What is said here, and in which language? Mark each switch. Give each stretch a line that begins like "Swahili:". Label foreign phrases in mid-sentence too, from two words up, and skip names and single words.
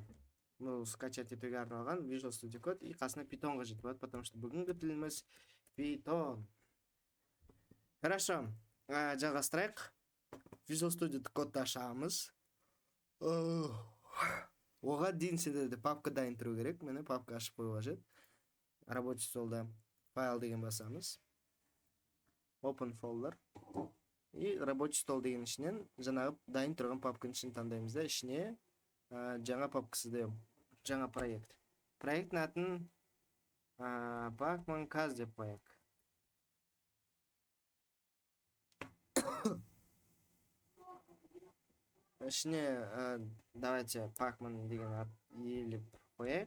Kazakh: Бұл скачать етуге арналған Visual Studio Code и қасына Python қажет болады,
Russian: потому что
Kazakh: бүгінгі тіліміз Python. Хорошо. Жалғастырайық. Visual Studio Code'ды ашамыз. Оған дейін сендерде папка дайын тұру керек. Мені папка ашып қою қажет.
Russian: Рабочий столда
Kazakh: файл деген басамыз.
English: Open folder.
Kazakh: И
Russian: рабочий стол
Kazakh: деген ішінен жаңағы дайын тұрған папканың ішін таңдаймыз да, ішіне жаңа папкасы деп, жаңа проект. Проекттің атын Pacman Kaz деп қояйық. ішіне давайте Pacman деген ат иелеп қояйық.